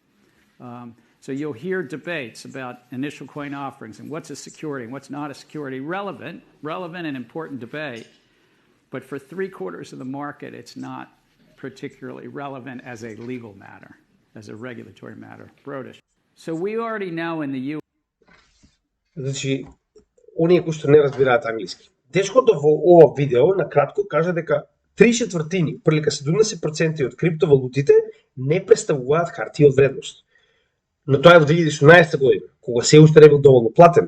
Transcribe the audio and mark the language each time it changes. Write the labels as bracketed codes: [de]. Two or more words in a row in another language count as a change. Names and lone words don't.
[en] So you'll hear debates about initial coin offerings and what's a security and what's not a security. Relevant and important debate, but for 3/4 of the market, it's not particularly relevant as a legal matter, as a regulatory matter. Brodish. So we already know in the U.S. [mk] Значи, оние кои што не разбираат англиски. Дечкото во ова видео на кратко кажа дека 3/4, прилика 70% од криптовалутите не представуваат хартија од вредност. Но тоа е во 2018 година, кога се уште не бил доволно платен.